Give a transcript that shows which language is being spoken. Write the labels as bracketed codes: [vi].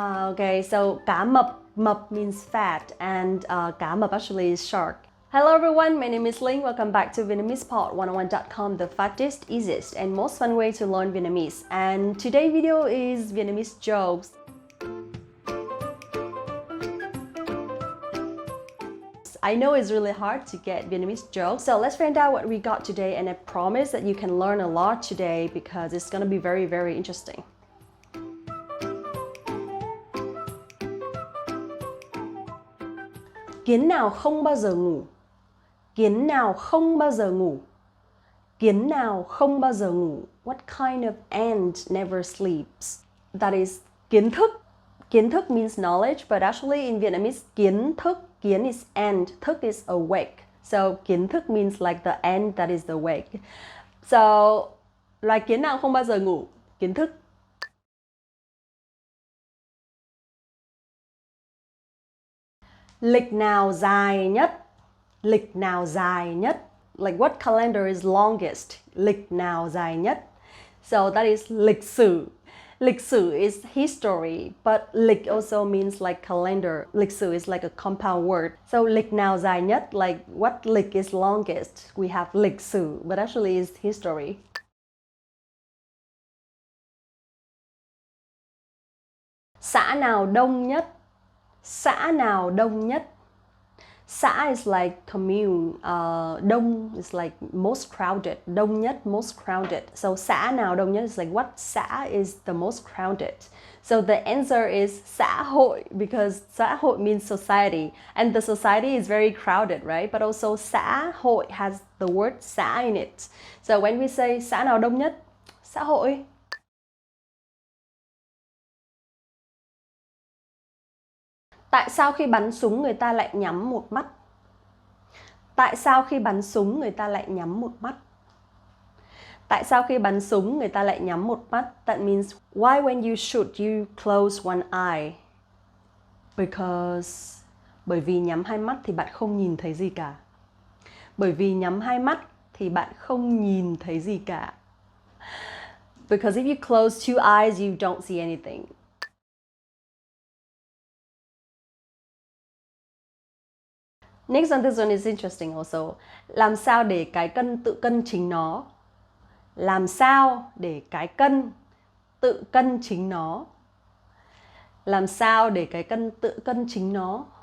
[en] Okay, so cá mập means fat, and cá mập actually is shark. Hello everyone, my name is Linh. Welcome back to Vietnamesepod101.com, the fastest, easiest, and most fun way to learn Vietnamese. And today's video is Vietnamese jokes. I know it's really hard to get Vietnamese jokes, so let's find out what we got today, and I promise that you can learn a lot today because it's gonna be very, very interesting. [vi] Kiến nào không bao giờ ngủ? Kiến nào không bao giờ ngủ? Kiến nào không bao giờ ngủ? [en] What kind of ant never sleeps? That is kiến thức. Kiến thức means knowledge, but actually in Vietnamese, kiến thức, kiến is ant, thức is awake. So kiến thức means like the ant that is awake. [vi] So loài kiến nào không bao giờ ngủ? Kiến thức. Lịch nào dài nhất? Lịch nào dài nhất? [en] Like what calendar is longest? [vi] Lịch nào dài nhất? [en] So that is [vi] lịch sử. [en] Lịch sử is history, but lịch also means like calendar. Lịch sử is like a compound word. So [vi] lịch nào dài nhất, [en] like what lịch is longest? We have lịch sử, but actually is history. [vi] Xã nào đông nhất? Xã nào đông nhất? [en] Xã is like commune. Đông is like most crowded. Đông nhất, most crowded. So [vi] xã nào đông nhất [en] is like what xã is the most crowded. So the answer is xã hội, because xã hội means society, and the society is very crowded, right? But also xã hội has the word xã in it. So when we say [vi] xã nào đông nhất? Xã hội. Tại sao khi bắn súng người ta lại nhắm một mắt? Tại sao khi bắn súng người ta lại nhắm một mắt? Tại sao khi bắn súng người ta lại nhắm một mắt? [en] That means why when you shoot you close one eye? Because [vi] bởi vì nhắm hai mắt thì bạn không nhìn thấy gì cả. Bởi vì nhắm hai mắt thì bạn không nhìn thấy gì cả. [en] Because if you close two eyes you don't see anything. Next one, this one is interesting also. [vi] Làm sao để cái cân tự cân chính nó? Làm sao để cái cân tự cân chính nó? Làm sao để cái cân tự cân chính nó?